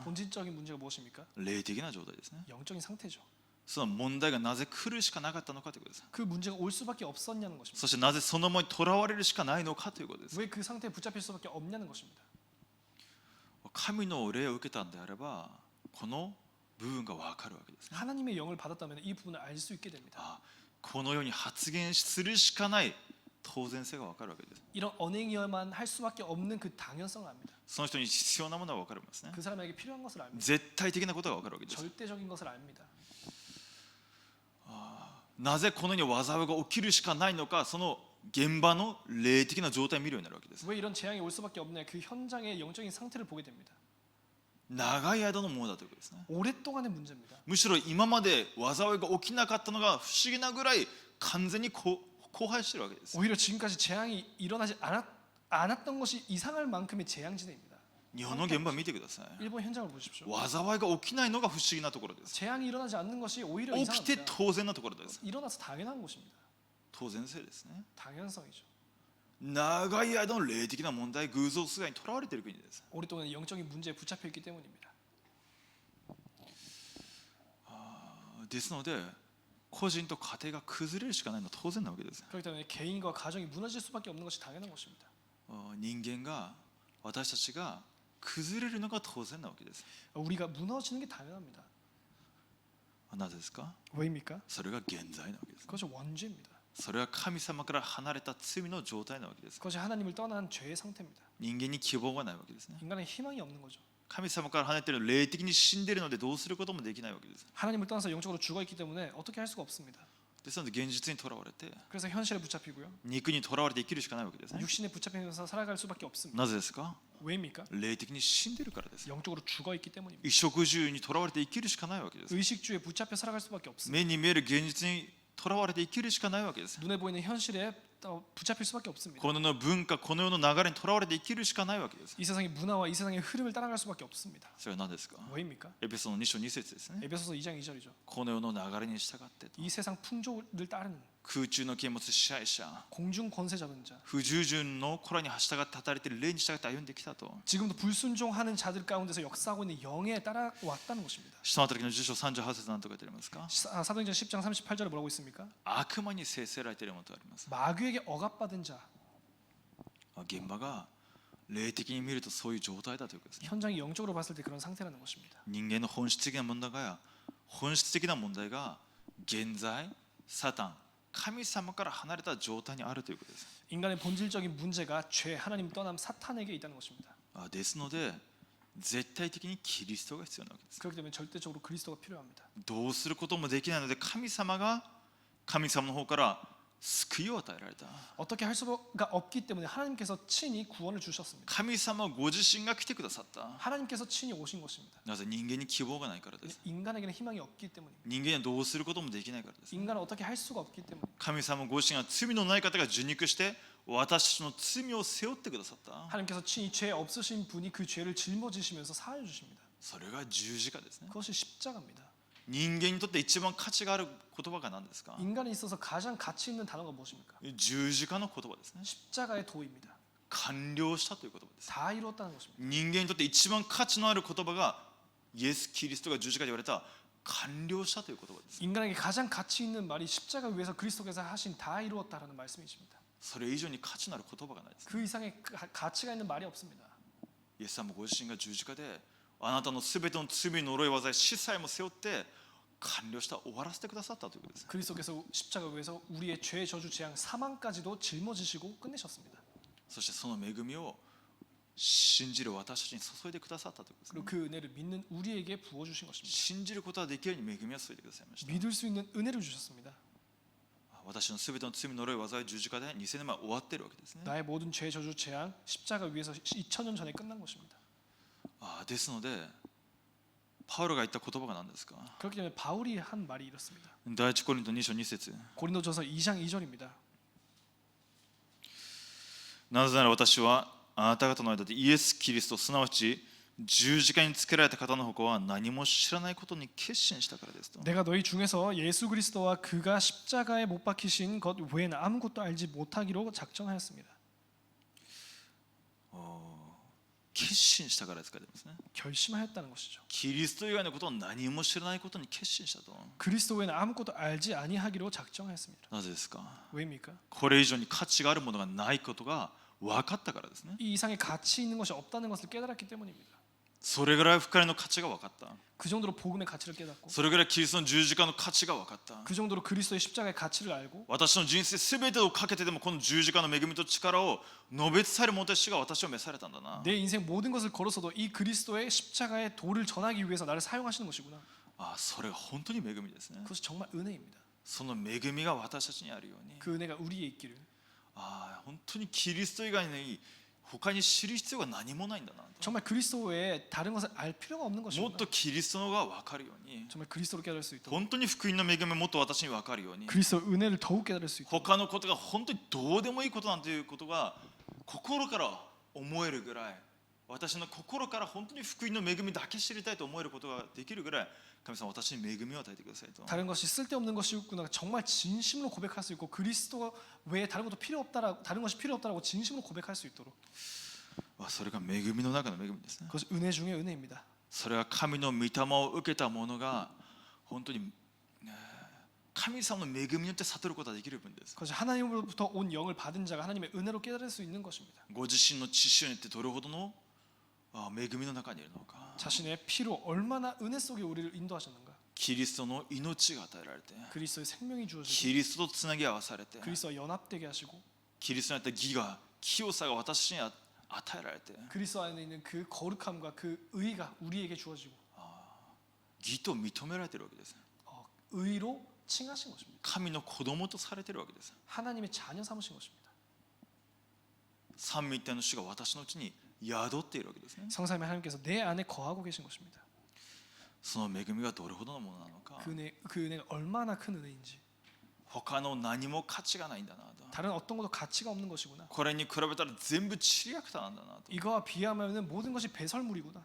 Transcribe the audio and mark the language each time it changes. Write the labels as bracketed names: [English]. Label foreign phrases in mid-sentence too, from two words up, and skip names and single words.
[Korean] 본질적인 문제가 무엇입니까? [Japanese] 霊的な状態ですね。 [Korean] 영적인 상태죠. [Japanese] その問題がなぜ来るしかなかったのかということです。 [Korean] 그 문제가 올 수밖에 없었냐는 것입니다. [Japanese] そしてなぜそのままにとらわれるしかないのかということです。 [Korean] 왜 그 상태에 붙잡힐 수밖에 없냐는 것입니다. [Japanese] 神の霊を受けたんであればこの部分が分かるわけですね。 [Korean] 하나님의 영을 받았다면 이 부분을 알 수 있게 됩니다. [Japanese] このように発言するしかない当然性が分かるわけです。 [Korean] 이런 언행이어만 할 수밖에 없는 그 당연성을 압니다. [Japanese] その人に必要なものが分かりますね。 [Korean] 그 사람에게 필요한 것을 압니다. [Japanese] 絶対的なことが分かるわけです。 [Korean] 절대적인 것을 압니다. [Japanese] なぜこのように災いが起きるしかないのか、その現場の霊的な状態を見るようになるわけです。 [Korean] 왜 이런 재앙이 올 수밖에 없냐? 그 현장의 영적인 상태를 보게 됩니다. [Japanese] 長い間のものだということですね。 [Korean] 오랫동안의 문제입니다. [Japanese] むしろ今まで災いが起きなかったのが不思議なぐらい完全に荒廃しているわけです。 [Korean] 오히려 지금까지 재앙이 일어나지 않았던 것이 이상할 만큼의 재앙지대입니다. [Japanese] 日本の現場を見てください。 [Korean] 일본 현장을 보십시오. [Japanese] 災いが起きないのが不思議なところです。 [Korean] 재앙이 일어나지 않는 것이 오히려 [Japanese] 起きて [Korean] 이상합니다. [Japanese] 当然なところです。 [Korean] 일어나서 당연한 것입니다. [Japanese] 当然性ですね。 [Korean] 당연성이죠. [Japanese] 長い間の霊的な問題、偶像崇拝にとらわれている国です。 [Korean] 오랫동안 영적인 문제에 붙잡혀 있기 때문입니다. [Japanese] ですので個人と家庭が崩れるしかないのは当然なわけです。 [Korean] 그렇기 때문에 개인과 가정이 무너질 수밖에 없는 것이 당연한 것입니다. [Japanese] 人間が私たちが崩れるのが当然なわけです。 [Korean] 우리가 무너지는 게 당연합니다. [Japanese] なぜですか。 [Korean] 왜입니까? [Japanese] それが現在なわけです。 [Korean] 그것이 원죄입니다. [Japanese] それは神様から離れた罪の状態なわけです。 [Korean] 그것이 하나님을 떠난 죄의 상태입니다. [Japanese] 人間に希望がないわけですね。 [Korean] 인간의 희망이 없는 거죠. [Japanese] 神様から離れている霊的に死んでいるのでどうすることもできないわけです。 [Korean] 하나님을 떠나서 영적으로 죽어 있기 때문에 어떻게 할 수가 없습니다. [Japanese] ですので現実にとらわれて [Korean] 그래서 현실에 붙잡히고요. [Japanese] 肉にとらわれて生きるしかないわけですね。 [Korean] 육신에 붙잡히면서 살아갈 수밖에 없습니다. [Japanese] なぜですか。 [Korean] 왜입니까? [Japanese] 霊的に死んでいるからです。 [Korean] 영적으로 죽어 있기 때문입니다. [Japanese] 衣食住にとらわれて生きるしかないわけです。 [Korean] 의식주에 붙잡혀 살아갈 수밖에 없습니다. [Japanese] 目に見える現実にとらわれて生きるしかないわけです。 [Korean] 눈에 보이는 현실에 붙잡힐 수밖에 없습니다. [Japanese] この世の文化、この世の流れにとらわれて生きるしかないわけです。 [Korean] 이 세상의 문화와 이 세상의 흐름을 따라갈 수밖에 없습니다. [Japanese] それは何ですか。 [Korean] 왜입니까? [Japanese] エペソの2章2節ですね。 [Korean] 에베소서 2장 2절이죠. [Japanese] この世の流れに従ってと。 [Korean] 이 세상 풍조를 따르는 [Japanese] 空中の剣持つ支配者、 [Korean] 공중 권세 잡은 자, [Japanese] 不従順の子らに従って働いている霊に従って歩んできたと。 [Korean] 지금도 불순종하는 자들 가운데서 역사하고 있는 영에 따라왔다는 것입니다. [Japanese] 使徒の働きの10章38節何と書いてありますか。 [Korean] 사도행전 10장 38절에 뭐라고 있습니까? [Japanese] 悪魔に制せられているものとあります。 [Korean] 마귀에게 억압받은 자. [Japanese] 現場が霊的に見るとそういう状態だということですね。 [Korean] 현장이 영적으로 봤을 때 그런 상태라는 것입니다. [Japanese] 人間の本質的な問題が現在サタン、神様から離れた状態にあるということです。 [Korean] 인간의 본질적인 문제가 죄, 하나님 떠남 사탄에게 있다는 것입니다. [Japanese] ですので絶対的にキリストが必要なわけです。 [Korean] 그렇기 때문에 절대적으로 그리스도가 필요합니다. [Japanese] どうすることもできないので神様の方から救いを与えられた。 [Korean] 어떻게 할 수가 없기 때문에 하나님께서 친히 구원을 주셨습니다. [Japanese] 神様ご自身が来てくださった。 [Korean] 하나님께서 친히 오신 것입니다. [Japanese] なぜ人間に希望がないからです。 [Korean] 인간에게는 희망이 없기 때문입니다. [Japanese] 人間にはどうすることもできないからです。 [Korean] 인간은 어떻게 할 수가 없기 때문에 [Japanese] 神様ご自身は罪のない方が受肉して私たちの罪を背負ってくださった。 [Korean] 하나님께서 친히 죄 없으신 분이 그 죄를 짊어지시면서 사하여 주십니다. [Japanese] それが十字架ですね。 [Korean] 그것이 십자가입니다. [Japanese] 人間にとって一番価値がある言葉が何ですか？ [Korean] 인간에 있어서 가장 가치 있는 단어가 무엇입니까? [Japanese] 十字架の言葉ですね。 [Korean] 십자가의 도입니다. [Japanese] 完了したという言葉です。 [Korean] 다 이뤘다는 것입니다. [Japanese] 人間にとって一番価値のある言葉がイエス・キリストが十字架で言われた完了したという言葉です。 [Korean] 인간에게 가장 가치 있는 말이 십자가 위에서 그리스도께서 하신 다 이루었다라는 말씀이십니다. [Japanese] それ以上に価値のある言葉がないです。 [Korean] 그 이상의 가치가 있는 말이 없습니다. [Japanese] イエス様ご自身が十字架であなたのすべての罪の呪い災い死さえも背負って完了した終わらせてくださったということです。 [Korean] 그리스도께서 십자가 위에서 우리의 죄, 저주, 재앙, 사망까지도 짊어지시고 끝내셨습니다. [Japanese] そしてその恵みを信じる私たちに注いでくださったということです。 [Korean] 그리고 그 은혜를 믿는 우리에게 부어주신 것입니다. [Japanese] 信じることができるように恵みを注いでくださいました。 [Korean] 믿을 수 있는 은혜를 주셨습니다. [Japanese] 私のすべての罪の呪い災い十字架で2000年前終わっているわけですね。 [Korean] 나의 모든 죄, 저주, 재앙, 십자가 위에서 2000년 전에 끝난 것입니다. [Japanese] ですのでパウロが言った言葉が何ですか？ [Korean] 그렇기 때문에 바울이 한 말이 이렇습니다. [Japanese] 第一コリント2章2節 [Korean] 고린도전서 2장 2절입니다. [Japanese] なぜなら私はあなた方の間でイエス・キリストすなわち十字架につけられた方の他は何も知らないことに決心したからですと。 [Korean] 내가 너희 중에서 예수 그리스도와 그가 십자가에 못 박히신 것 외에는 아무것도 알지 못하기로 작정하였습니다. [Japanese] 決心したからですかですね。 [Korean] 결심하였다는 것이죠. [Japanese] キリスト以外のことを何も知らないことに決心したと。 [Korean] 그리스도 외에는 아무것도 알지 아니하기로 작정하였습니다. [Japanese] なぜですか？ [Korean] 왜입니까? [Japanese] これ以上に価値があるものがないことが分かったからですね。 [Korean] 이 이상의 가치 있는 것이 없다는 것을 깨달았기 때문입니다. [Japanese] それぐらい深いの価値が分かった。 [Korean] 그 정도로 복음의 가치를 깨닫고 [Japanese] それぐらいキリストの十字架の価値が分かった。 [Korean] 그 정도로 그리스도의 십자가의 가치를 알고 [Japanese] 私の人生すべてをかけてでもこの十字架の恵みと力を述べ伝える者としてが私を召されたんだな。 [Korean] 내 인생 모든 것을 걸어서도 이 그리스도의 십자가의 도를 전하기 위해서 나를 사용하시는 것이구나. [Japanese] それが本当に恵みですね。 [Korean] 그것이 정말 은혜입니다. [Japanese] その恵みが私たちにあるように、 [Korean] 그 은혜가 우리에 있기를. [Japanese] 本当にキリスト以外に他に知る必要が何もないんだな。 [Korean] 정말 그리스도 외에 다른 것을 알 필요가 없는 [Japanese] もっ [Korean] 것이구나. [Japanese] とキリストのが分かるように、 [Korean] 정말 그리스도를 깨달을 수 있도록 [Japanese] 本当に福音の恵みをもっと私に分かるように、 [Korean] 그리스도 은혜를 더욱 깨달을 수 있도록 [Japanese] 他のことが本当にどうでもいいことなんていうことが心から思えるぐらい、私の心から本当に福音の恵みだけ知りたいと思えることができるぐらい、神様私に恵みを与えてくださいと。 [Korean] 다른 것이 쓸데없는 것이구나 정말 진심으로 고백할 수 있고 그리스도 외에 다른 것도 필요 없다라고 다른 것이 필요 없다라고 진심으로 고백할 수 있도록 [Japanese] それが恵みの中の恵みですね。 [Korean] 그것이 은혜 중에 은혜입니다. [Japanese] それは神の御霊を受けた者が本当に神様の恵みによって悟ることができる分です。 [Korean] 그것이 하나님으로부터 온 영을 받은 자가 하나님의 은혜로 깨달을 수 있는 것입니다. [Japanese] ご自身の知識によってどれほどの恵みの中にいるのか。 [Korean] 자신의 피로 얼마나 은혜 속에 우리를 인도하셨는가. [Japanese] キリストの命が与えられて、 [Korean] 그리스도의 생명이 주어지고 [Japanese] キリストとつなぎ合わされて、 [Korean] 그리스도와 연합되게 하시고 [Japanese] キリストにあった義が清さが私に与えられて、 [Korean] 그리스도 안에 있는 그 거룩함과 그 의가 우리에게 주어지고 [Japanese] 義と認められているわけです。 [Korean] 의로 칭하신 것입니다. [Japanese] 神の子供とされているわけです。 [Korean] 하나님의 자녀 삼으신 것입니다. [Japanese] 三位一体の主が私のうちに宿っているわけですね。 [Korean] 성삼위 하나님께서 내 안에 거하고 계신 것입니다. [Japanese] その恵みがどれほどのものなのか、 [Korean] 그 은혜가 얼마나 큰 은혜인지 [Japanese] 他の何も価値がないんだなと。 [Korean] 다른 어떤 것도 가치가 없는 것이구나. [Japanese] これに比べたら全部ちりやくたなんだなと。 [Korean] 이거와 비하면 모든 것이 배설물이구나.